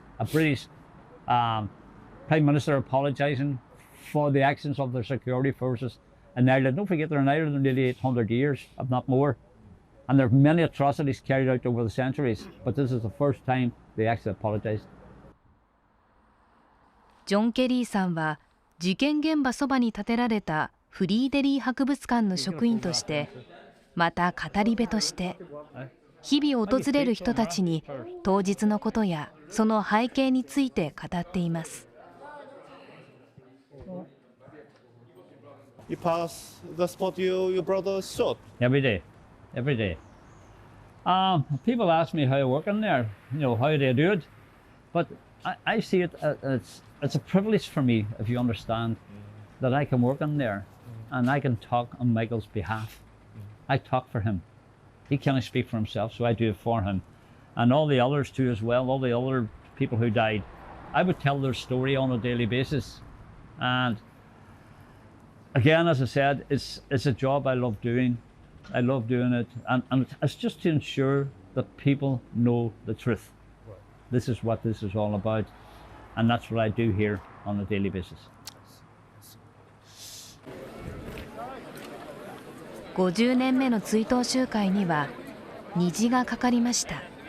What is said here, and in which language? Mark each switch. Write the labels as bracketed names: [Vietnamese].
[English] A British Prime Minister apologising for the actions of their security forces in Ireland. Don't forget, they're in Ireland nearly 800 years, if not more. And there are many atrocities carried out over the centuries, but this is the first time they actually apologised. [Japanese] ジョン・ケリーさんは事件現場そばに建てられたフリーデリー博物館の職員として、また語り部として日々訪れる人たちに当日のことやその背景について語っています。 [English] You pass the spot your brother shot? Every day. People ask me how I work in there, how do I do it? But I see it, it's a privilege for me, if you understand, that I can work in there and I can talk on Michael's behalf. I talk for him. He can't speak for himself, so I do it for him. And all the others too as well, all the other people who died. I would tell their story on a daily basis. And again, as I said, it's a job I love doing. I love doing it. And it's just to ensure that people know the truth. Right. This is what this is all about. And that's what I do here on a daily basis. [Japanese] 50年目の追悼集会には虹がかかりました。